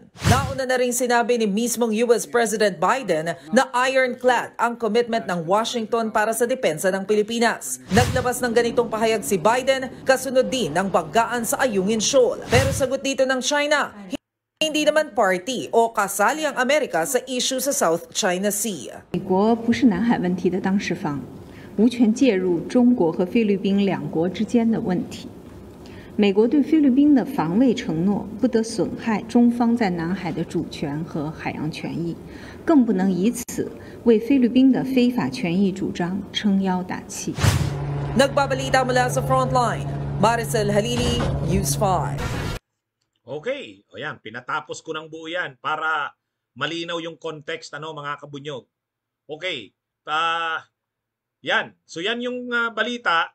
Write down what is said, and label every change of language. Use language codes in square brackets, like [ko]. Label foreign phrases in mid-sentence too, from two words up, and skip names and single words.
[tl] Nauna na rin sinabi ni mismong US President Biden na ironclad ang commitment ng Washington para sa depensa ng Pilipinas. Naglabas ng ganitong pahayag si Biden kasunod din ng banggaan sa Ayungin Shoal. Pero sagot dito ng China, hindi naman party o kasali ang Amerika sa issue sa South China Sea. [zh] 美国不是南海问题的当事方，无权介入中国和菲律宾两国之间的问题。美国对菲律宾的防卫承诺不得损害中方在南海的主权和海洋权益，更不能以此为菲律宾的非法权益主张撑腰打气。 [tl] Nagbabalita mula sa Frontline, Maricel Halili, News 5. Okay, o yan, pinatapos ko ng buo yan para malinaw yung context, mga kabunyog. Okay, Yan. So yan yung balita.